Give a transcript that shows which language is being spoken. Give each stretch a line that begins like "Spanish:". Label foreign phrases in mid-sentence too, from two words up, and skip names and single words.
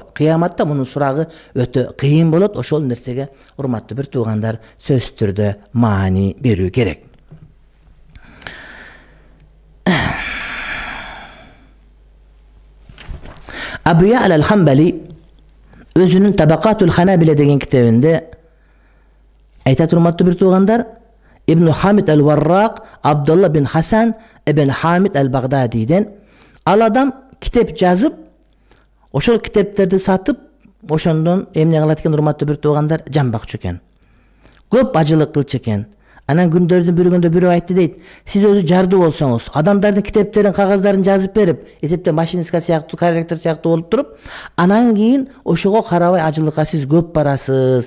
Kyrgyz: Кыяматта мунун сурагы өтө кыйын болот. Ошол нерсеге урматтуу бир туугандар сөзсүз түрдө маани берүү керек. Абу Я'ла аль-Хамбали өзүнүн Табакатул Ханабила деген китебинде айтат, урматтуу бир туугандар, Ибн Хамид аль-Варрак Абдулла бин Хасан ибн Хамид аль-Багдадиден ал адам китеп жазып, ошол китептерди сатып, ошондон эмне кылат экен, урматтуу бир туугандар, жан бакчу экен. Көп ажылык кылчу экен. Анан күндөрдүн бир күндө бирөө айтты дейт, сиз өзү жардуу болсоңуз, адамдардын китептерин, кагаздарын жазып берип, эсепте машинистка сыяктуу, корректор сыяктуу болуп туруп, анан кийин ошого карабай ажылыкка сиз көп барасыз.